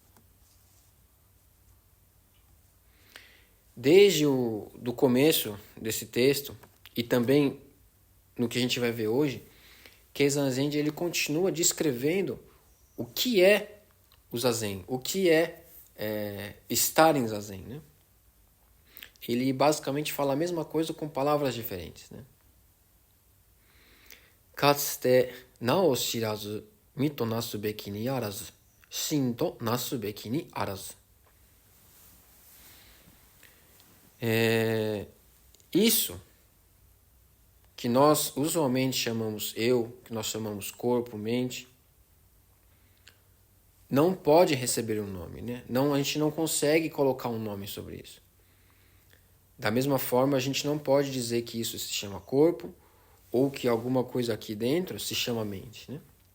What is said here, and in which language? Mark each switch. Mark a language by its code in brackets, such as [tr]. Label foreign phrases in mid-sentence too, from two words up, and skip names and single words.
[pt] Desde do começo desse texto e também no que a gente vai ver hoje, Keizan Zenji ele continua descrevendo o que é o zazen, o que é estar em zazen, né? Ele basicamente fala a mesma coisa com palavras diferentes, né? [ja] かつて名を知らず、身となすべきにあらず、心となすべきにあらず. [pt] Isso que nós usualmente chamamos eu, que nós chamamos corpo, mente, não pode receber um nome, né? Não, a gente não consegue colocar um nome sobre isso. Da mesma forma, a gente não pode dizer que isso se chama corpo ou que alguma coisa aqui dentro se chama mente, né?